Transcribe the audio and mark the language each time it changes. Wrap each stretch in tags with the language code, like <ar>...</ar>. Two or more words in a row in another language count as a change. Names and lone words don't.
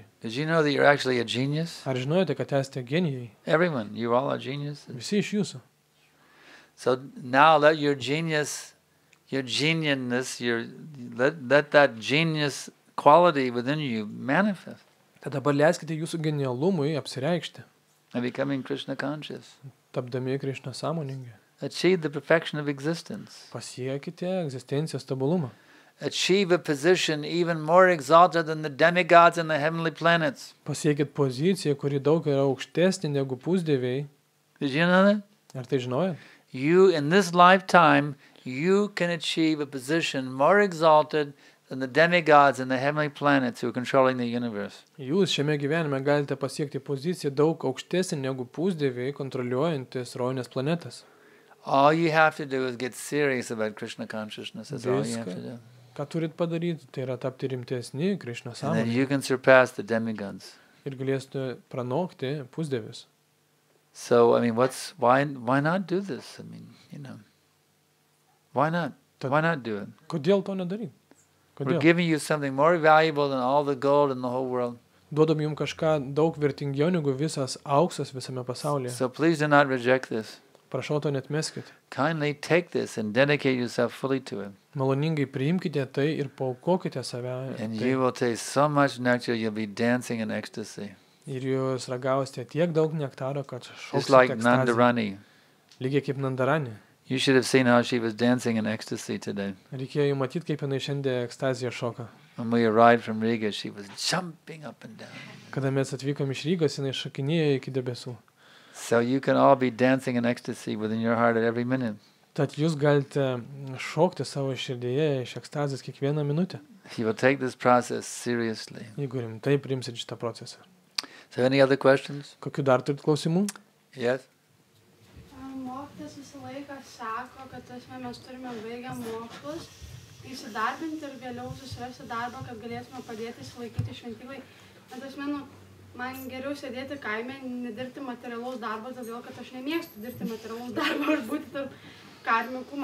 <en>Did you know that you're actually a genius?</en> <lt>Ar žinojote, kad esate genijai?</lt> <en>Everyone, you all are geniuses.</en> <lt>Visi iš jūsų.</lt> <en>So now let your geniusness, let that genius quality within you manifest.</en> <lt>Tad dabar leiskite jūsų genialumui apsireikšti,</lt> <en>And becoming Krishna conscious.</en> <lt>tapdami Krišna sąmoningi.</lt> <en>Achieve the perfection of existence.</en> <lt>Pasiekite egzistencijos tobulumą.</lt> <en>Achieve a position even more exalted than the demigods and the heavenly planets.</en> <lt>Pasiekit poziciją, kuri daug yra aukštesnė negu pusdieviai.</lt> <en>Did you know that?</en> <lt>Ar tai žinojat?</lt> <en>You, in this lifetime, you can achieve a position more exalted than the demigods and the heavenly planets who are controlling the universe.</en> <lt>Jūs šiame gyvenime galite pasiekti poziciją daug aukštesnė negu pusdieviai kontroliuojantis rovinės planetas.</lt> <en>All you have to do is get serious about Krishna consciousness. That's all you have to do.</en> <lt>Ką turit padaryti, tai yra tapti rimtesni Krišna</lt> <en>And then</en> <lt>sąmonė</lt> <en>you can surpass the demigods.</en> <lt>ir galėsite pranokti pusdievius.</lt> <en>So, I mean, why not do this? I mean, you know, why not? Why not do it?</en> <lt>Kodėl to nedaryti?</lt> <en>We're</en> <lt>Kodėl?</lt> <en>giving you something more valuable than all the gold in the whole world.</en> <lt>Duodam jums kažką daug vertingiau negu visas auksas visame pasaulyje.</lt> <en>So please do not reject this.</en> <lt>Prašau, to net meskit.</lt> <en>Kindly take this and dedicate yourself fully to it.</en> <lt>Maloningai priimkite tai ir paaukokite save.</lt> <en>And</en> <lt>Tai.</lt> <en>you will taste so much nectar, you'll be dancing in ecstasy.</en> <lt>Ir jūs ragausite tiek daug nektaro, kad</lt> <en>Just like</en> <lt>šauksite ekstazį.</lt> <en>Nandarani.</en> <lt>Lygiai kaip Nandarani.</lt> <en>You should have seen how she was dancing in ecstasy today.</en> <lt>Reikėjo jų matyti, kaip jinai šiandien ekstaziją šoka.</lt> <en>When we arrived from Riga, she was jumping up and down.</en> <lt>Kada mes atvykom iš Rygos, jinai šokinėjo iki debesų.</lt> <en>So you can all be dancing in ecstasy within your heart at every minute.</en> <lt>Tad jūs galite šokti savo širdyje iš ekstazijos kiekvieną minutę,</lt> <en>If you will take this process seriously.</en> <lt>jeigu rimtai priimsit šitą procesą.</lt> <en>So any other questions?</en> <lt>Kokių dar turit klausimų?</lt> <en>Yes?</en> <lt>Mokytas visą laiką sako, kad mes turime baigę mokslus, įsidarbinti ir vėliau susirasti darbą, kad galėtume padėti įsilaikyti šventyklai. Bet man geriau sėdėti kaime, nedirbti materialaus darbo, todėl kad aš nemėgstu dirbti materialaus darbo ir būti tarp karmikų.</lt>